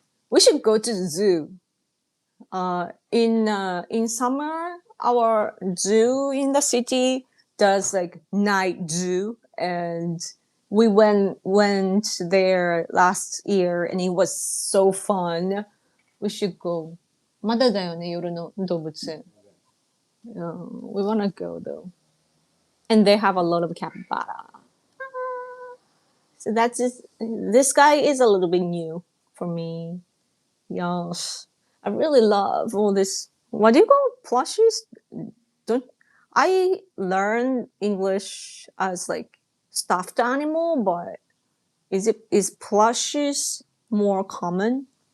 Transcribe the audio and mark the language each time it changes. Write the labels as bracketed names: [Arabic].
[English] We should go to the zoo. In summer, our zoo in the city does like night zoo, and we went there last year, and it was so fun. We should go. [Japanese] まだだよね、夜の動物園。 [English] We wanna go though. And they have a lot of capybara. So that's just, this guy is a little bit new for me. Yes. I really love all this. What do you call plushies? Don't I learn English as like stuffed animal, but is plushies more common?